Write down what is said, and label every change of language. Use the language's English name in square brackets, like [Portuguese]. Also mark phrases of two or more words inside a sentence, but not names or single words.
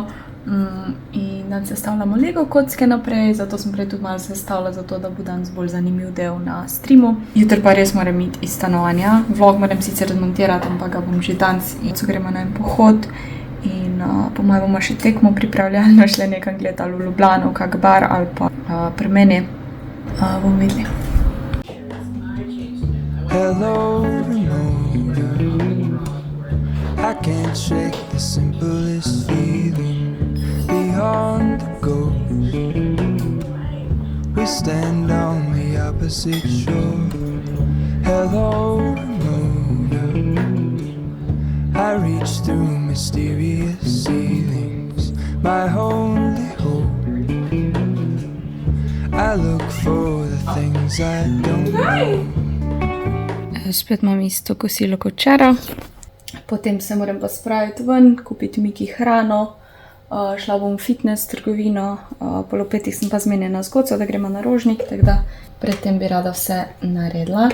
[Slovenian] In danes sestavljamo Lego kocke naprej, zato sem prej tudi malo sestavila, zato da bo danes bolj zanimiv del na streamu. Jutri pa res moram iti iz stanovanja. Vlog moram sicer razmontirati, ampak ga bom že danes in so gremo na en pohod. In po mojem bomo še tekmo pripravljalno šle nekam gledati ali v Ljubljano, kak bar ali pa pri meni. Bomo videli. [English] Hello, remote. I can't shake the simplest feeling beyond the ghost. stand on the opposite shore. Hello, moon. I reach through mysterious ceilings, my only hope. I look for the things I don't know. [Slovenian] Spet imam isto kosilo kot včeraj. Potem se moram pa spraviti ven, kupiti Miki hrano. Šla bom v fitness trgovino, pol ob 5 sem pa zmenjena z Goco, da gremo na Rožnik, tako da predtem bi rada vse naredila.